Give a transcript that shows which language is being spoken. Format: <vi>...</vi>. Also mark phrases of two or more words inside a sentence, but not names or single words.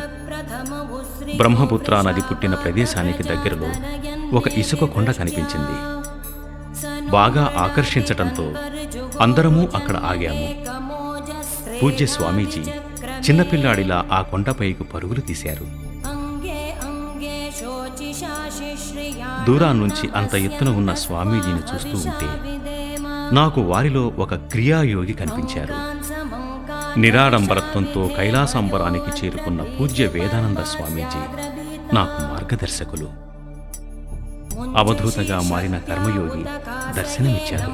<te>బ్రహ్మపుత్ర నది పుట్టిన ప్రదేశానికి దగ్గరలో ఒక ఇసుక కొండ కనిపించింది. బాగా ఆకర్షించటంతో అందరము అక్కడ ఆగాము. పూజ్య స్వామీజీ చిన్నపిల్లాడిలా ఆ కొండపైకి పరుగులు తీశారు.</te> <sa>अंगे अंगे शोचिषा शिश्रिया</sa> <te>దూరాన్నుంచి అంత ఎత్తున ఉన్న స్వామీజీని చూస్తూ ఉంటే నాకు వారిలో ఒక క్రియాయోగి కనిపించారు. నిరాడంబరత్వంతో కైలాసంబరానికి చేరుకున్న పూజ్య వేదానంద స్వామీజీ నాకు మార్గదర్శకులు. అవధూతగా మారిన కర్మయోగి దర్శనమిచ్చారు.</te>